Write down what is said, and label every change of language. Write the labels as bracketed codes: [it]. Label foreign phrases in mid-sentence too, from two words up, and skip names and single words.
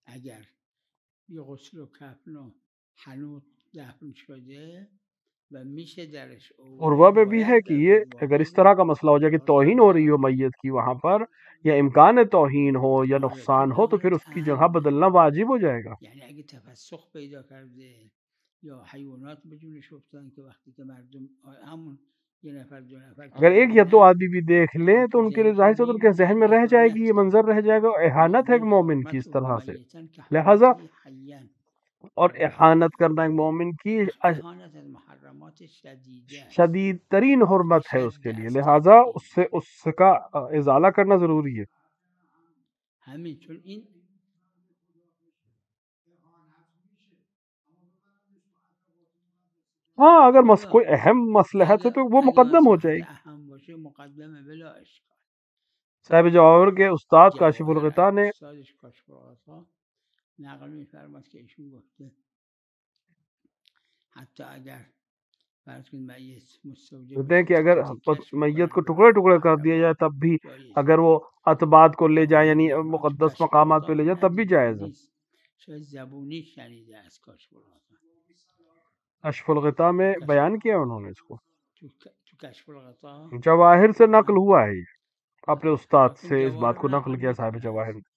[ur] اور وہ بھی ہے کہ یہ اگر اس طرح کا مسئلہ ہو جائے کہ توہین ہو رہی ہو میت کی وہاں پر، یا امکان توہین ہو یا نقصان ہو، تو پھر اس کی جگہ بدلنا واجب ہو جائے گا. [fa] یا حیوانات به جونش افتادن که وقتی که مردم همون یه نفر دو نفر که [ur] اگر ایک یا دو [fa] دیدن [ur] آدمی بھی دیکھ لیں تو ان کے لیے ظاہر سے ان کے ذہن میں رہ جائے گی، یہ منظر رہ جائے گا، اور احانت ہے ایک مومن کی اس طرح سے. لہذا اور احانت کرنا ایک مومن کی [fa] احانت از محرمات شدیده است. [ur] شدید ترین حرمت ہے اس کے لیے، لہذا اس کا ازالہ کرنا ضروری ہے. [fa] همین چون این [ur] ہاں اگر کوئی اہم مصلحت ہے تو وہ مقدم ہو جائے گی. [fa] اهم باشه مقدمه بلا اشکال. [ur] صاحب جواہر کے استاد کاشف الغطا نے [fa] استادش کاشف الغطا نقل می‌فرماد که ایشون گفته حتی اگر فرض کنید میت مستوجب [ur] کہتے ہیں کہ [fa] باشه اگر که کشف [ur] میت کو [fa] کنن [ur] ٹکڑے ٹکڑے کر [fa] محرم [ur] دیا جائے تب بھی، [fa] جایز [ur] اگر وہ اتباعت کو لے جائے یعنی تو مقدس [fa] کاشف [ur] مقامات [fa] الغطا [ur] پہ لے جائے تب بھی [fa] ندیده [ur] جائز ہے. [fa] نیست. شاید زبونی شنیده از کاشف الغطا. [ur] کشف الغطا میں [fa] کشف [ur] بیان کیا انہوں نے اس کو، تو کشف الغطا جواہر سے نقل ہوا ہے یہ، اپنے استاد لیکن سے اس بات [fa] جواهر [ur] کو نقل [fa] نقل [ur] کیا صاحب [fa] میکنه [ur] جواہر [fa] از [ur] نے.